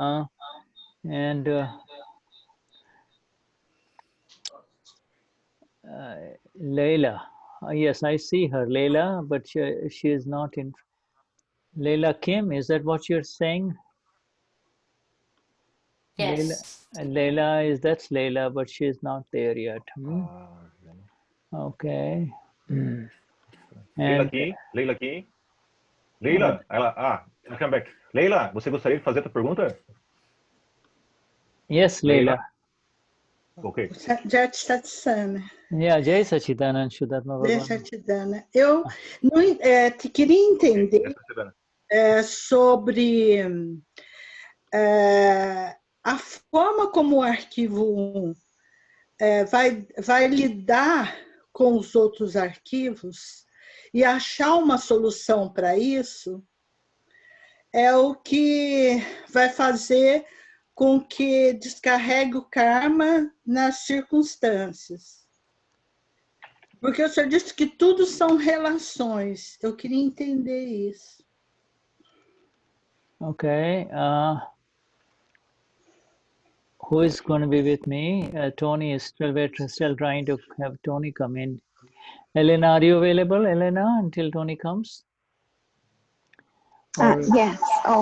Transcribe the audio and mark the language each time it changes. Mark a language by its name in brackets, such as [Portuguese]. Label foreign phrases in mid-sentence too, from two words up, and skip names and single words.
[English] Leila. Yes, I see her, Leila, but she is not in. Leila Kim, is that what you're saying? Yes. Leila, that's Leila, but she is not there yet. Okay. [Portuguese] Leila aqui, Leila aqui. Leila, ela, [English] come back. [Portuguese] Leila, você gostaria de fazer a pergunta? [English] Yes, Leila. Ok. [Sanskrit] Jai Satsang. Yeah, Jai Sachidanand Shuddhatma Jai Bhagavan. Sachidanand. [Portuguese] Eu não, queria entender sobre a forma como o arquivo 1 vai lidar com os outros arquivos e achar uma solução para isso é o que vai fazer com que descarregue o karma nas circunstâncias. Porque o senhor disse que tudo são relações. Eu queria entender isso. [English] Okay. Who is going to be with me? Tony is still trying to have Tony come in. Elena, are you available, Elena, until Tony comes? Yes. Oh.